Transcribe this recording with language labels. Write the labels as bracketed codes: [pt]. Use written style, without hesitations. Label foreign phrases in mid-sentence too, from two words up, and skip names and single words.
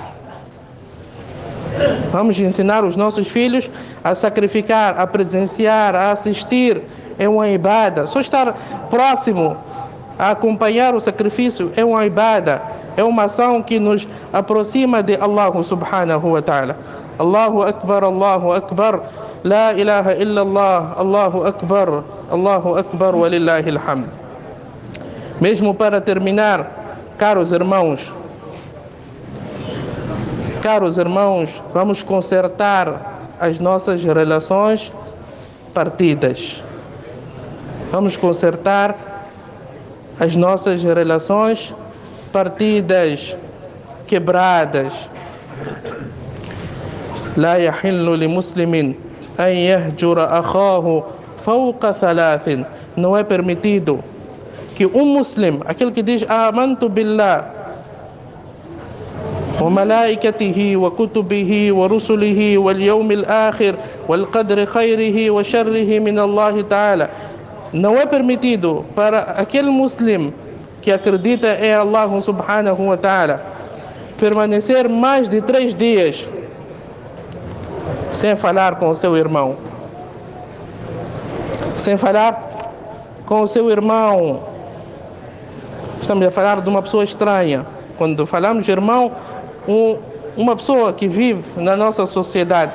[pt] Vamos ensinar os nossos filhos a sacrificar, a presenciar, a assistir. É uma ibada. Só estar próximo, a acompanhar o sacrifício, é uma ibada. É uma ação que nos aproxima de Allah [ar] سبحانه وتعالى. الله أكبر الله أكبر. لا إله إلا الله الله أكبر ولله الحمد. [pt] Mesmo para terminar, caros irmãos, vamos consertar as nossas relações partidas. Vamos consertar as nossas relações partidas, quebradas. [ar] لا يحل لمسلم أن يهجر أخاه فوق ثلاث. [pt] Não é permitido que muslim, aquele que diz [ar] آمنت بالله وملائكته وكتبه ورسله واليوم الآخر والقدر خيره وشره من الله تعالى, [pt] não é permitido para aquele muslim que acredita em Allah [ar] سبحانه وتعالى [pt] permanecer mais de 3 dias sem falar com o seu irmão. Sem falar com o seu irmão. Estamos a falar de uma pessoa estranha. Quando falamos de irmão, uma pessoa que vive na nossa sociedade.